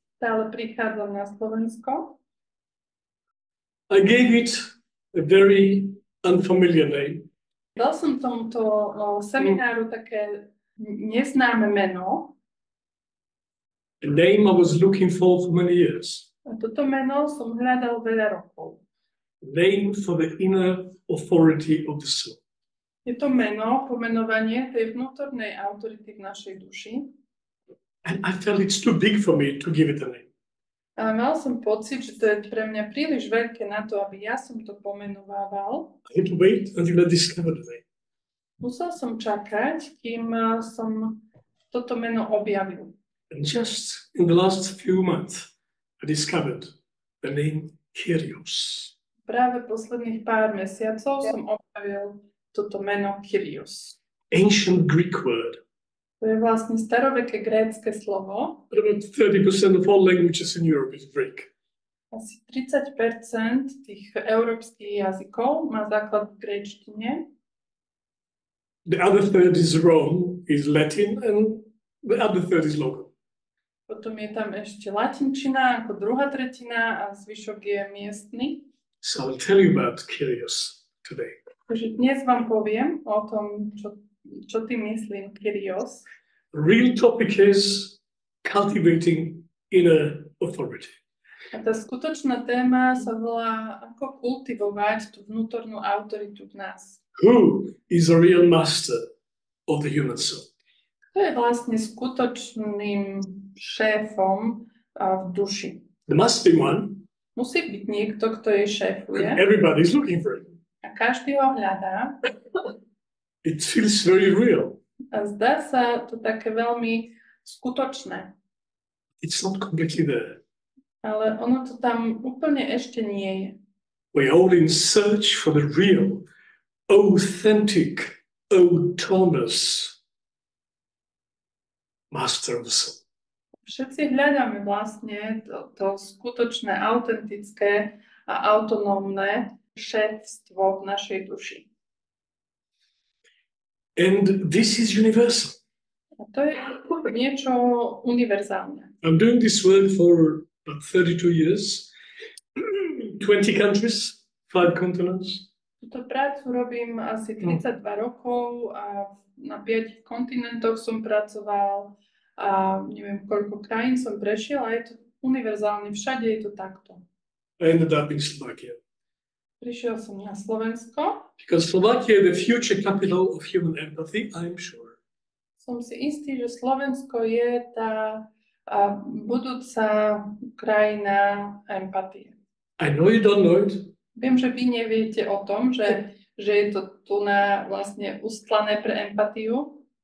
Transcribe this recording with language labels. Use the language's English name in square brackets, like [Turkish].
[Slovak] stále prichádzam na Slovensko. [English] I gave it a very unfamiliar name. [Slovak] Dal som tomuto semináru také neznáme meno. [English] A name I was looking for many years. [Slovak] A toto meno som hľadal veľa rokov. [English] A name for the inner authority of the soul. [Slovak] Je to meno, pomenovanie tej vnútornej autority v našej duši. [English] And I felt it's too big for me to give it a name. [Slovak] Ale mal som pocit, že to je pre mňa príliš veľké na to, aby ja som to pomenovával. [English] I had to wait until I discovered the name. [Slovak] Musel som čakať, kým som toto meno objavil. [English] And just in the last few months, I discovered the name Kyrios. [Slovak] Práve posledných pár mesiacov som objavil toto meno Kyrios. [English] Ancient Greek word. [Slovak] To je vlastne staroveké grécke slovo. [English] But about 30% of all languages in Europe is Greek. [Slovak] Asi 30% tých európskych jazykov má základ v gréčtine. [English] The other third is Rome, is Latin, and the other third is local. [Slovak] Potom je tam ešte latinčina ako druhá tretina a zvyšok je miestny. [English] So I'll tell you about Kyrios today. [Slovak] Takže dnes vám poviem o tom, čo tým myslím Kyrios. [English] The real topic is cultivating inner authority. [Slovak] A tá skutočná téma sa volá, ako kultivovať tú vnútornú autoritu v nás. [English] Who is the real master of the human soul? [Slovak] To je vlastne skutočným šéfom v duši. [English] There must be one. [Slovak] Musí byť niekto, kto jej šéfuje. [English] Everybody's looking for it. [Slovak] A každý ho hľadá. [English] It feels very real. [Slovak] A zdá sa to také veľmi skutočné. [English] It's not completely there. [Slovak] Ale ono to tam úplne ešte nie je. [English] We're all in search for the real, authentic, autonomous master of the soul. [Slovak] Všetci hľadáme vlastne to skutočné, autentické a autonómne šéfstvo v našej duši. [English] And this is universal. [Slovak] A to je niečo univerzálne. [English] I'm doing this work for about 32 years, 20 countries, 5 continents. [Slovak] Túto prácu robím asi 32 rokov a na 5 kontinentoch som pracoval a neviem koľko krajín som prešiel a je to univerzálne, všade je to takto. [English] I ended up in Slovakia. [Slovak] Prišiel som na Slovensko. [English] Because Slovakia is the future capital of human empathy, I'm sure. [Slovak] Som si istý, že Slovensko je tá budúca krajina empatie. [English] I know you don't know it. [Slovak] Viem, že vy neviete o tom, že je to tu na vlastne ustlané pre empatiu.